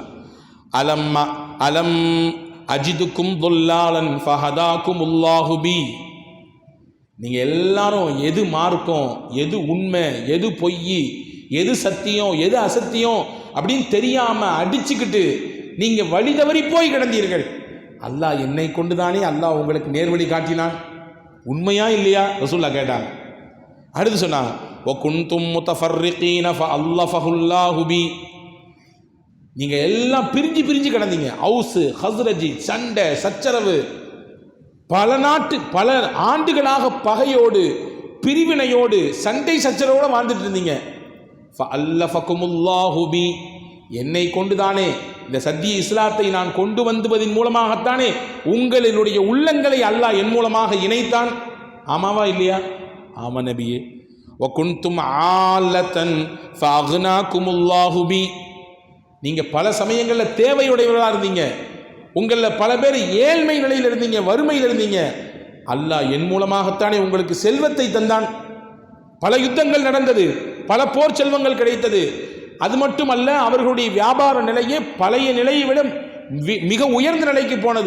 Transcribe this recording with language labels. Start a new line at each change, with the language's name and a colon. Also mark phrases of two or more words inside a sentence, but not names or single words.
Arabic: ألم أجدكم ضلالا فهداكم الله بي,
Tamil: நீங்கள் எல்லாரும் எது மார்க்கம், எது உண்மை, எது பொய், எது சத்தியம், எது அசத்தியம் அப்படின்னு தெரியாமல் அடிச்சுக்கிட்டு நீங்கள் வழி தவறி போய் கிடந்தீர்கள், அல்லாஹ் என்னை கொண்டு தானே அல்லாஹ் உங்களுக்கு நேர்வழி காட்டினான், உண்மையா இல்லையா ரசூலுல்லாஹ் கேட்டாங்க. அடுத்து சொன்னாங்க,
Arabic: وَكُنْتُمْ مُتَفَرِّقِينَ فَأَلَّفَهُ اللَّهُ بِي.
Tamil: நீங்க எல்லாம் பிரிஞ்சு பிரிஞ்சு கிடந்தீங்க. அவுஸ் ஹஸ்ரஜி, சண்டை சச்சரவு, பல ஆண்டுகளாக பகையோடு பிரிவினையோடு சண்டை சச்சரவோடு வாழ்ந்துட்டு இருந்தீங்க.
Arabic: فَأَلَّفَكُمُ اللَّهُ بِي.
Tamil: என்னை கொண்டுதானே, இந்த சத்திய இஸ்லாத்தை நான் கொண்டு வந்ததின் மூலமாகத்தானே உங்களுடைய உள்ளங்களை அல்லாஹ் என் மூலமாக இணைத்தான். ஆமாவா இல்லையா? ஆமா நபியே.
Arabic: وَكُنْتُمْ عَالَةً فَأَغْنَاكُمُ اللَّهُ بِي.
Tamil: நீங்க பல சமயங்களில் தேவையுடையவர்களாக இருந்தீங்க. உங்களில் பல பேர் ஏழ்மை நிலையில் இருந்தீங்க, வறுமையில் இருந்தீங்க. அல்லாஹ் என் மூலமாகத்தானே உங்களுக்கு செல்வத்தை தந்தான். பல யுத்தங்கள் நடந்தது, பல போர் செல்வங்கள் கிடைத்தது. அது மட்டுமல்ல, அவர்களுடைய வியாபார நிலையே பழைய நிலையை விட மிக உயர்ந்த நிலைக்கு போனது.